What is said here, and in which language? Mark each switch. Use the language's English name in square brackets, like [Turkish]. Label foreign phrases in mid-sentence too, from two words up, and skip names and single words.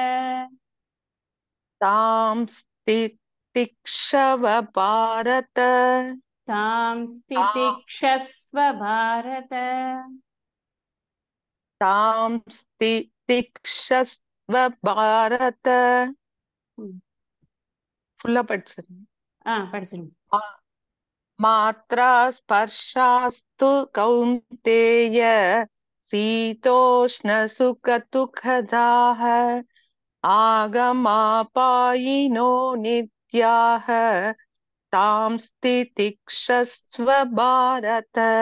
[Sanskrit] तां स्थितिक्षव भारत, तां स्थितिक्षस्व भारत, तां स्थितिक्षस्व भारत. [Tamil] ஃபுல்லா படிச்சிருங்க. படிச்சிருங்க. [Sanskrit] मात्रा स्पर्शास्तु कौन्तेय शीतोष्ण सुख दुःखदाः आगमापायिनो नित्याः तां स्थितिक्षस्व भारत.